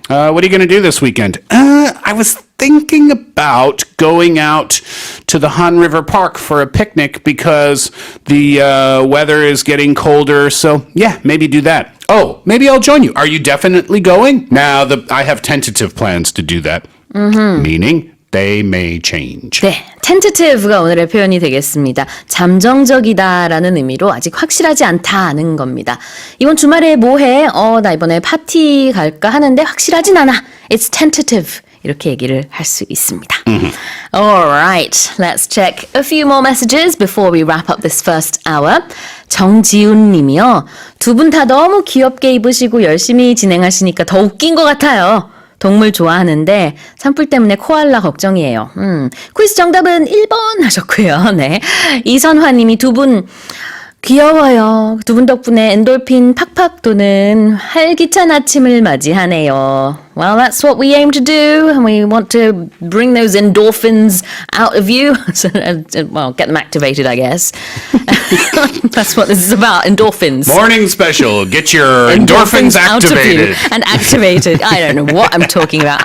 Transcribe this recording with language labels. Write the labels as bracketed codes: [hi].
[en] What are you going to do this weekend? I was thinking about going out to the Han River Park for a picnic because the weather is getting colder. So, yeah, maybe do that. Oh, maybe I'll join you. Are you definitely going? Now, I have tentative plans to do that. Meaning they may change. [ko] 네, tentative가 오늘의 표현이 되겠습니다. 잠정적이다라는 의미로 아직 확실하지 않다는 겁니다. 이번 주말에 뭐 해? 나 이번에 파티 갈까 하는데 확실하진 않아. [en] It's tentative. [ko] 이렇게 얘기를 할 수 있습니다. [en] Alright, let's check a few more messages before we wrap up this first hour. [ko] 정지훈 님이요. 두 분 다 너무 귀엽게 입으시고 열심히 진행하시니까 더 웃긴 것 같아요. 동물 좋아하는데 산불 때문에 코알라 걱정이에요. 퀴즈 정답은 1번 하셨고요. 네. 이선화 님이 두 분 귀여워요. 두 분 덕분에 엔돌핀 팍팍 도는 활기찬 아침을 맞이하네요. [en] Well, that's what we aim to do. And we want to bring those endorphins out of you. So, well, get them activated, I guess. That's what this is about, endorphins. Morning Special. Get your endorphins out activated. of you and activated. I don't know what I'm talking about.